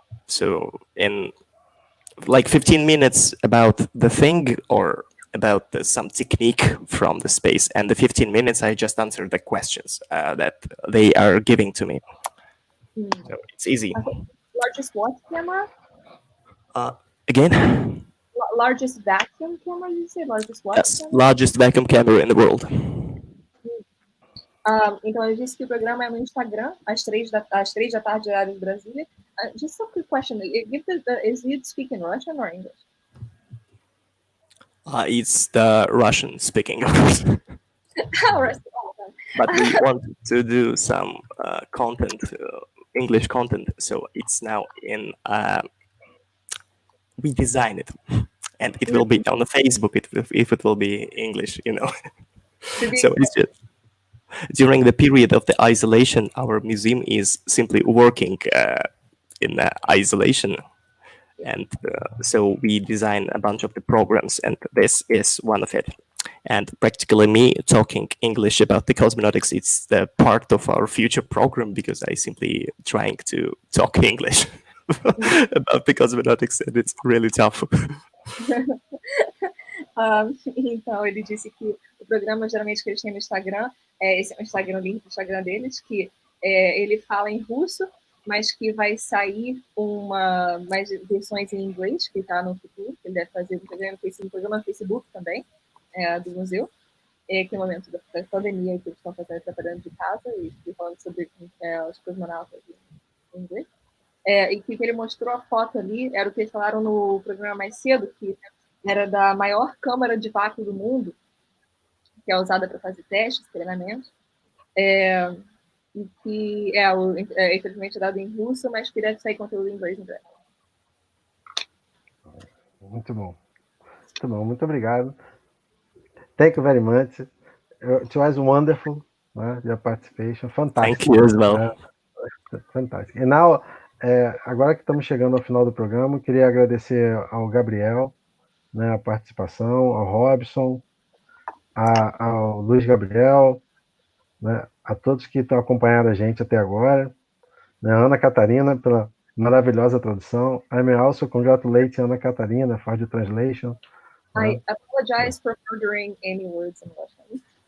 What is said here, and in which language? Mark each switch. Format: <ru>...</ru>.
<en>So in like 15 minutes about the thing or about some technique from the space, and the 15 minutes I just answered the questions that they are giving to me. So it's easy. Largest what camera? Again? Largest vacuum camera, you say? Largest what? Yes, camera? largest vacuum camera in the world.</en> <pt>Então, eu disse que o programa é no Instagram, às 3 da tarde, horário de Brasília.</pt> <en>Just a quick question. Is it speaking Russian or English? It's the Russian speaking, of course. But we want to do some content, English content. So it's now in... we design it. And it will be on the Facebook if it will be English, So it's just... During the period of the isolation, our museum is simply working in isolation. And so we design a bunch of the programs, and this is one of it. And practically me talking English about the cosmonautics, it's the part of our future program, because I simply trying to talk English about the cosmonautics, and it's really tough.</en> <pt>Então, ele disse que o programa, geralmente, que eles têm no Instagram, esse é o Instagram, link do Instagram deles, que ele fala em russo, mas que vai sair mais versões em inglês, que está no futuro, que ele deve fazer um programa no Facebook também, do museu, que é o momento da pandemia, que eles estão trabalhando de casa, e falando sobre os cosmonautas em inglês. E que ele mostrou a foto ali, era o que eles falaram no programa mais cedo, que era da maior câmara de vácuo do mundo, que é usada para fazer testes, treinamentos, e que infelizmente é dado em russo, mas que deve sair conteúdo em inglês em breve. Muito bom. Muito bom, muito obrigado.</pt> <en>Thank you very much. It was wonderful, your participation. Fantastic. Thank you as well.</en> <pt>Fantástico. E now, agora que estamos chegando ao final do programa, eu queria agradecer ao Gabriel, a participação, ao Robson, ao Luiz Gabriel, a todos que estão acompanhando a gente até agora, a Ana Catarina pela maravilhosa tradução.</pt> <en>I also congratulate Ana Catarina for the translation. I apologize for murdering any words in Russian.</en>